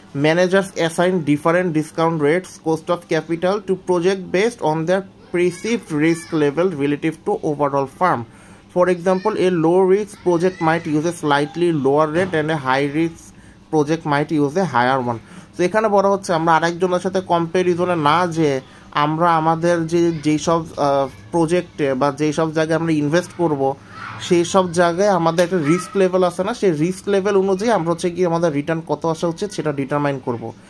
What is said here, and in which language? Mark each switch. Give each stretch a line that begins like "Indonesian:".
English: Managers assign different discount rates, cost of capital to project based on their perceived risk level relative to overall firm. For example, a low risk project might use a slightly lower rate and a high risk project might use a higher one.
Bangla: তো এখানে বলা হচ্ছে আমরা আরেকজনের সাথে কম্প্যারিজনে না, যে আমরা আমাদের যেই সব প্রজেক্টে বা যেই সব জায়গায় আমরা ইনভেস্ট করব সেই সব জায়গায় আমাদের একটা রিস্ক লেভেল আছে না, সেই রিস্ক লেভেল অনুযায়ী আমরা হচ্ছে কি আমাদের রিটার্ন কত আসা উচিত সেটা ডিটারমাইন করব।